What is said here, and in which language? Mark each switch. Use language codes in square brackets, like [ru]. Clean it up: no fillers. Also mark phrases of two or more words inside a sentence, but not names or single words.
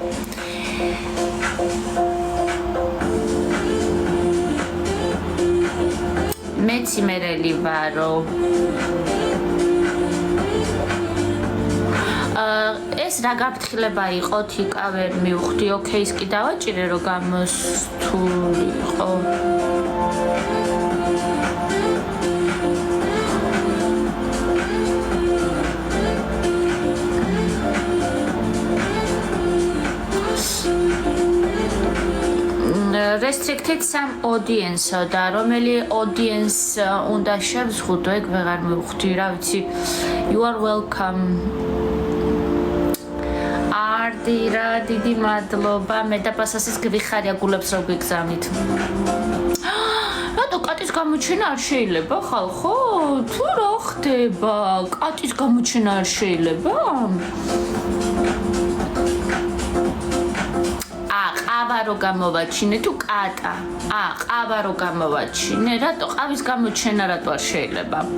[ka] მე ციმერელი ვარო. ეს ეს რა გაფრთხილება იყო თიკა ვერ მივხვდი ოკეის კი დავაჭირე რომ გამოსთული იყო [en] restricted some audience [ka] და რომელი audience უნდა შევზღუდო ეგ ვეღარ მივხვდი რა ვიცი [en] you are welcome [ka] არდირა დიდი მადლობა მე და პასასის გვიხარია გულებს რო გიგზავნით რატო კატის გამოჩენა არ შეიძლება ხალხო თუ რა ხდება კატის გამოჩენა არ შეიძლება ყავა რო გამოვაჩინე თუ კატა ყავა რო გამოვაჩინე რატო ყავის გამოჩენა რატო არ შეიძლება